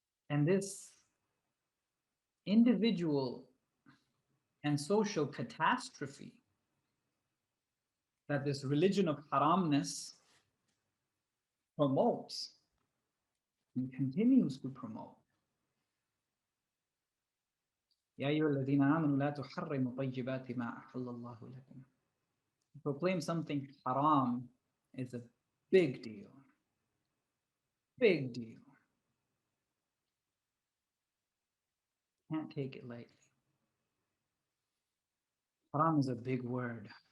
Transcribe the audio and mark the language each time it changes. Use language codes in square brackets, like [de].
[en] And this individual and social catastrophe that this religion of haramness promotes and continues to promote. [ar] يا أيها الذين آمنوا لا تحرموا طيبات ما أحل الله لكم. [en] To proclaim something haram is a big deal. Big deal. Can't take it lightly. Haram is a big word.